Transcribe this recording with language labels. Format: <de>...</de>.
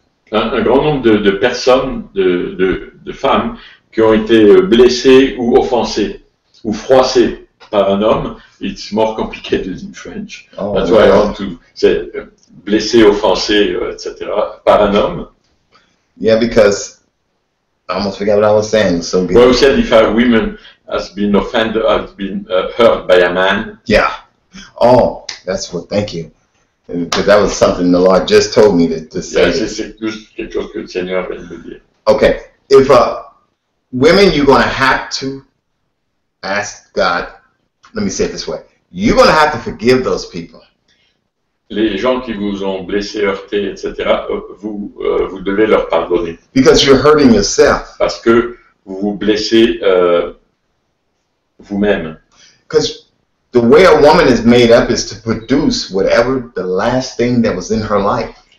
<fr>Un grand nombre de personnes, de femmes qui ont été blessées ou offensées ou froissées par un homme.</fr> <en>It's more complicated in French. Oh, that's why I want to say</en> <fr>blessé, offensé, etc. par un homme.</fr> <en>Yeah, because I almost forgot what I was saying. So good. Well, we said if a woman has been offended, has been hurt by a man. Yeah. Oh, that's what. Thank you. Because that was something the Lord just told me to say.</en> <fr>Yeah, c'est quelque chose que le Seigneur vient de me dire.</fr> <en>Okay, if women, you're going to have to ask God. Let me say it this way: you're going to have to forgive those people.</en> <fr>Les gens qui vous ont blessé, heurté, etc. Vous devez leur pardonner.</fr> <en>Because you're hurting yourself.</en> <fr>Parce que vous vous blessez vous-même.</fr> <en>Because the way a woman is made up is to produce whatever the last thing that was in her life.</en>